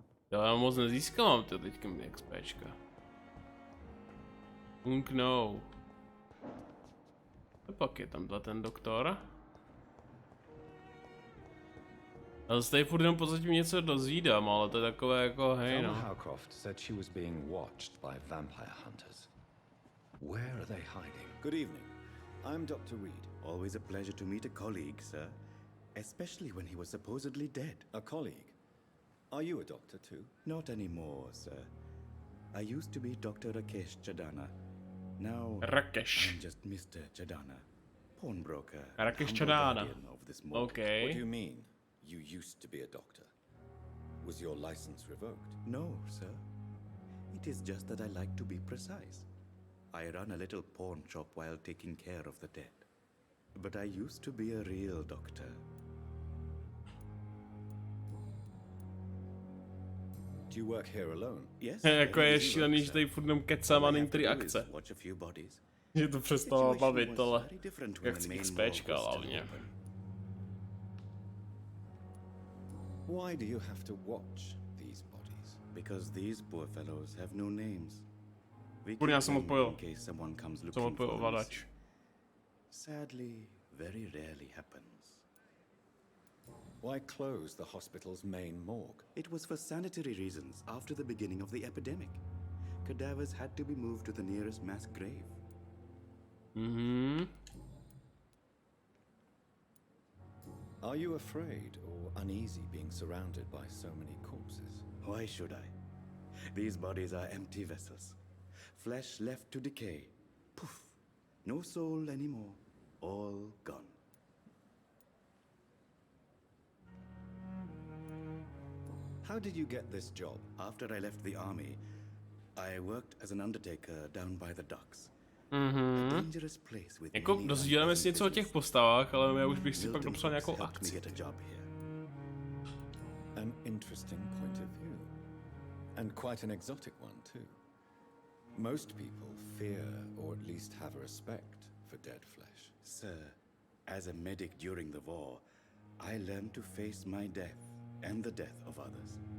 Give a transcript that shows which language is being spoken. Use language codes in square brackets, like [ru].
[cs] Já moc nezískám to teďka mi XPčka. No. A pak je tam ten doktor. Ale z tady furt jenom pozatím něco dozvídám, ale to je takové jako hej no. [en] Howcroft said she was being watched by vampire hunters. Where are they hiding? Good evening. I'm Dr. Reed. Always a pleasure to meet a colleague, sir. Especially when he was supposedly dead. A colleague? Are you a doctor too? Not anymore, sir. I used to be Dr. Rakesh Chadana. Now I'm just Mr. Chadana, pawnbroker. Rakesh Chadana. Okay. What do you mean? You used to be a doctor. Was your license revoked? No, sir. It is just that I like to be precise. I run a little pawn shop while taking care of the dead. But I used to be a real doctor. Do you work here alone? Yes. [cs] Jako je šílený, že tady furt jenom kecám a není tady akce. Že to přestalo bavit, ale jak chci XPčka hlavně. [en] Why do you have to watch these bodies? Because these poor fellows have no names. [cs] Kurňa, já jsem odpojil. Jsem odpojil ovladač. [en] Sadly, very rarely happens. Why close the hospital's main morgue? It was for sanitary reasons after the beginning of the epidemic. Cadavers had to be moved to the nearest mass grave. Are you afraid or uneasy being surrounded by so many corpses? Why should I? These bodies are empty vessels. Flesh left to decay. Poof. No soul anymore. All gone. How did you get this job? After I left the army, I worked as an undertaker down by the docks. A dangerous place with [cs] jako dozvídáme si něco o těch postavách, ale já už bych si pak dopsal nějakou akci. [en] An interesting point of view. And quite an exotic one too. Most people fear or at least have a respect for dead flesh. Sir, as a medic during the war, I learned to face my death and the death of others.